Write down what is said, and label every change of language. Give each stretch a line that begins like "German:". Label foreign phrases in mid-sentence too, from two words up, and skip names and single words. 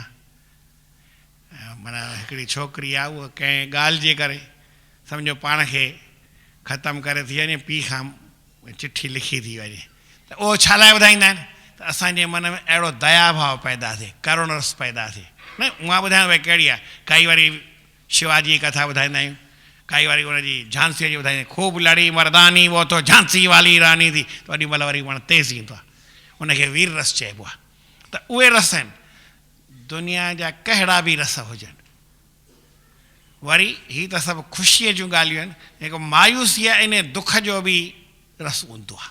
Sindhi: माना हिकिड़ी छोकिरी आहे, उहा कंहिं ॻाल्हि जे करे सम्झो पाण खे ख़तमु करे थी वञे, पीउ खां चिठी लिखी थी वञे, त उहो छा लाइ ॿुधाईंदा आहिनि त असांजे मन में अहिड़ो दया भाव पैदा थिए, करुण रस पैदा थिए। न उहा ॿुधायां भई कहिड़ी आहे। काई वरी शिवाजी जी कथा ॿुधाईंदा आहियूं, काई वरी उनजी झांसीअ जी ॿुधाईंदा आहियूं,
Hindi: ख़ूब लड़ी मर्दानी वो तो झांसी वाली रानी थी,
Sindhi: त ओॾी महिल वरी वण तेज़ ईंदो आहे, उनखे वीर रस चइबो आहे। त उहे रस आहिनि। दुनिया जा कहिड़ा बि रस हुजनि, वरी हीअ त सभु ख़ुशीअ जूं ॻाल्हियूं आहिनि। जेको मायूसी आहे, इन दुख जो बि रस हूंदो आहे।